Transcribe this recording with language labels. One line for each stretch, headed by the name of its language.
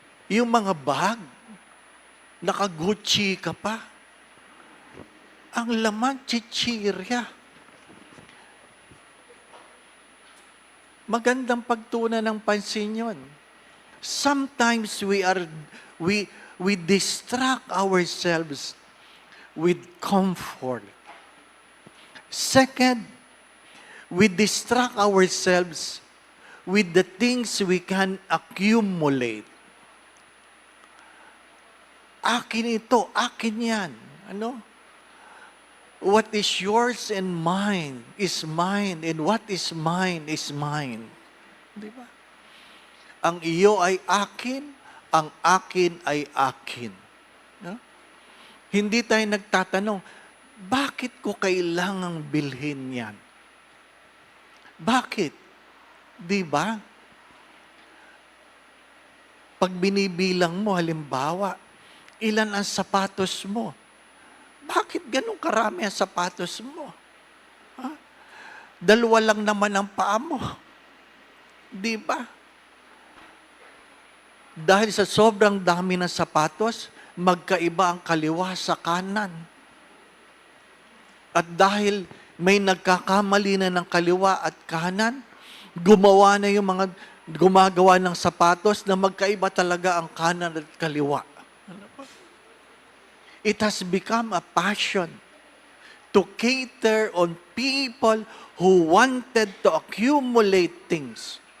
Filipino: Yung mga bag, naka-Gucci ka pa. Ang laman, chichirya. Magandang pagtunan ng pansin yun.
English: Sometimes we distract ourselves with comfort. Second, we distract ourselves with the things we can accumulate.
Filipino: Akin ito, akin yan. Ano?
English: What is yours and mine is mine, and what is mine is mine.
Filipino: Di ba? Ang iyo ay akin, ang akin ay akin. No? Hindi tayo nagtatanong, bakit ko kailangang bilhin yan? Bakit? Di ba? Pag binibilang mo, halimbawa, ilan ang sapatos mo? Bakit ganun karami ang sapatos mo? Ha? 2 lang naman ang paa mo. Di ba? Dahil sa sobrang dami ng sapatos, magkaiba ang kaliwa sa kanan. At dahil may nagkakamali na ng kaliwa at kanan, gumagawa ng sapatos na magkaiba talaga ang kanan at kaliwa.
English: It has become a passion to cater on people who wanted to accumulate things.